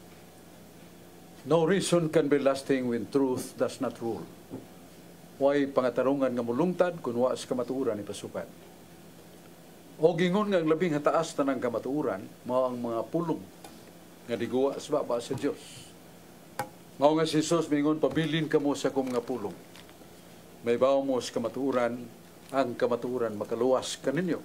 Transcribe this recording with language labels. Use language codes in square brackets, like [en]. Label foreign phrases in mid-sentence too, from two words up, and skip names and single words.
[en] No reason can be lasting when truth does not rule. [ceb] Way pangatarungan nga mulungtad kung wa sa kamatuuran ni pasukan. O gingon nga ang labing hataas tanang kamatuuran, mao ang mga pulong nga diguwa sa baba sa Dios. Mao nga si Jesus mingon, pabilin kamo sa akong mga pulong. May bawo mo sa kamatuuran, ang kamatuuran makaluwas kaninyo.